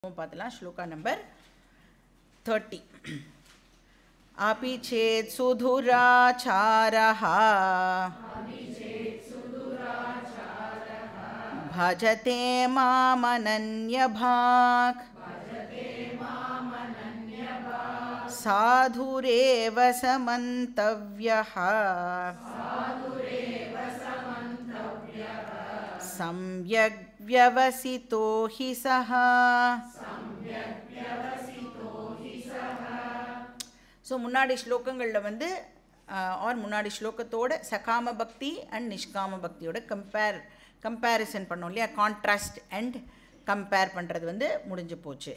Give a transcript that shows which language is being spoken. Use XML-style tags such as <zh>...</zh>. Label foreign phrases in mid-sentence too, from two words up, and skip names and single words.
<ta>பார்த்தலாம் ஸ்லோகா நம்பர் 30.</ta> <sa>अपि चेत् सुधुराचारः भजते मामनन्यभाक् साधुरेव समन्तव्यः सम्यग् व्यवसितो हि सः.</sa> <ta>ஸோ முன்னாடி ஸ்லோகங்களில் வந்து முன்னாடி ஸ்லோகத்தோட சகாம பக்தி அண்ட் நிஷ்காம பக்தியோட கம்பேரிசன் பண்ணோம் இல்லையா,</ta> <en>contrast and compare</en> <ta>பண்ணுறது வந்து முடிஞ்சு போச்சு.</ta>